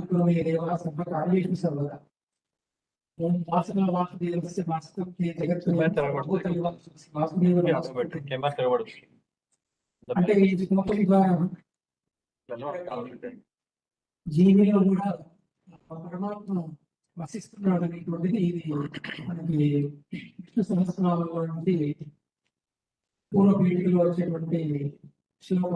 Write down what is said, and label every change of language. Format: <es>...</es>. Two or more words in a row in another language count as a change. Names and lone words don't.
<sa>कुरु मे देवा सर्वकार्येषु सर्वदा ओम वासना वासुदेवस्य वास्तव्ये जगत् वासुदेव</sa> <te>అంటే ఈ శ్లోకం ద్వారా జీవిలో కూడా పరమాత్మ వసిస్తున్నాడు అనేటువంటిది ఇది మనకి విష్ణు సహస్రనామంలో నుండి పూర్వ పీఠికలో వచ్చేటువంటి శ్లోకం.</te>